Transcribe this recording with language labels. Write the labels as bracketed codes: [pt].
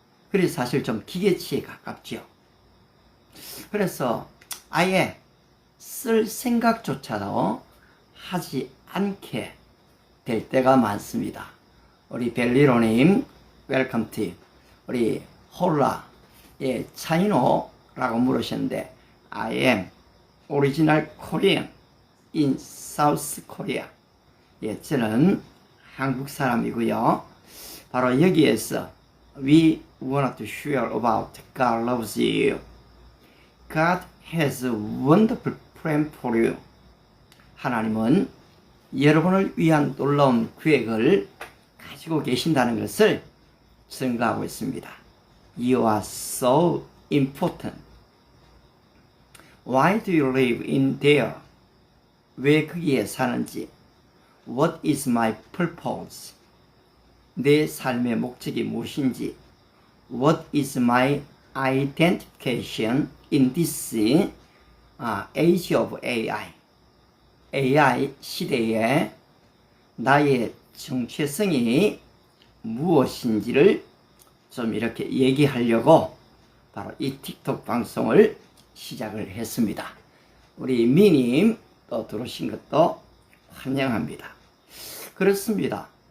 [ko] 그래서 사실 좀 기계치에 가깝죠. 그래서 아예 쓸 생각조차도 하지 않게 될 때가 많습니다. 우리 벨리로님 웰컴 팀, 우리 홀라 차이노라고 물으셨는데 [en] I am original Korean in South Korea. [ko] 저는 한국 사람이고요. 바로 여기에서 [en] we want to share about God loves you. God has a wonderful plan for you. [ko] 하나님은 여러분을 위한 놀라운 계획을 가지고 계신다는 것을 증거하고 있습니다. [en] You are so important. Why do you live in there? [ko] 왜 거기에 사는지. [en] What is my purpose? [ko] 내 삶의 목적이 무엇인지. [en] What is my identification in this age of AI? [ko] AI 시대에 나의 정체성이 무엇인지를 좀 이렇게 얘기하려고 바로 이 틱톡 방송을 시작을 했습니다. 우리 미님 또 들어오신 것도 환영합니다. 그렇습니다.